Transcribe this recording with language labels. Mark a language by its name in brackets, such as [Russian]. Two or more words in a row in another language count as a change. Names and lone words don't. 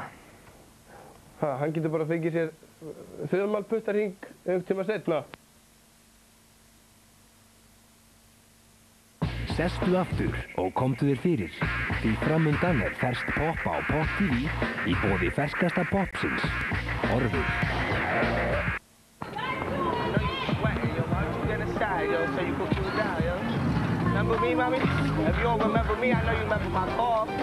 [Icelandic] Hann getur bara fengið sér þumalputtarring einhvern tíma seinna. Sestu aftur og komdu þér fyrir, því framundan er ferskt popp á Pop TV í boði ferskasta popsins, Orður. [English] Remember me, mommy? If you don't remember me, I know you remember my car.